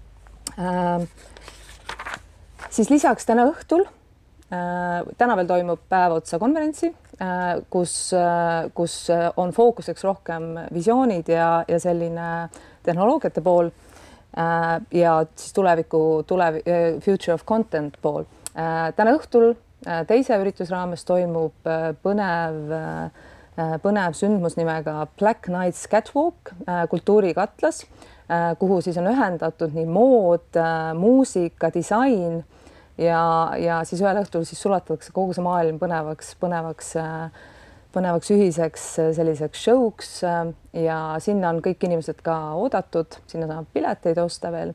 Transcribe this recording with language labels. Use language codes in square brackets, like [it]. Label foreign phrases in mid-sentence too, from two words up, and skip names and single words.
[et] Siis lisaks täna õhtul, täna veel toimub päev otsa konverentsi, kus on fookuseks rohkem visioonid ja selline tehnoloogiate pool ja siis [en] future of content [et] pool. Täna õhtul teise üritusraames toimub põnev sündmus nimega Black Nights Catwalk, kultuurikatlas, kuhu siis on ühendatud nii mood, muusika, disain ja siis ühel õhtul siis sulatatakse kogu see maailm põnevaks ühiseks selliseks show'ks ja sinna on kõik inimesed ka oodatud, sinna saab pileteid osta veel.